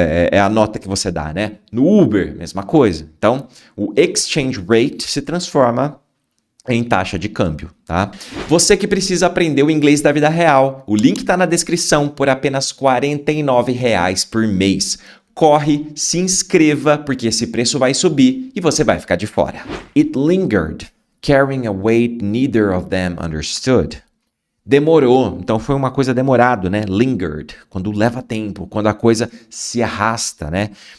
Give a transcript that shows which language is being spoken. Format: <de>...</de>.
<pt>É a nota que você dá, né? No Uber, mesma coisa. Então, o exchange rate se transforma em taxa de câmbio, tá? Você que precisa aprender o inglês da vida real, o link está na descrição por apenas R$ 49 por mês. Corre, se inscreva, porque esse preço vai subir e você vai ficar de fora.</pt> <en>It lingered, carrying a weight neither of them understood.</en> <pt>Demorou, então foi uma coisa demorado, né? Lingered, quando leva tempo, quando a coisa se arrasta, né?</pt>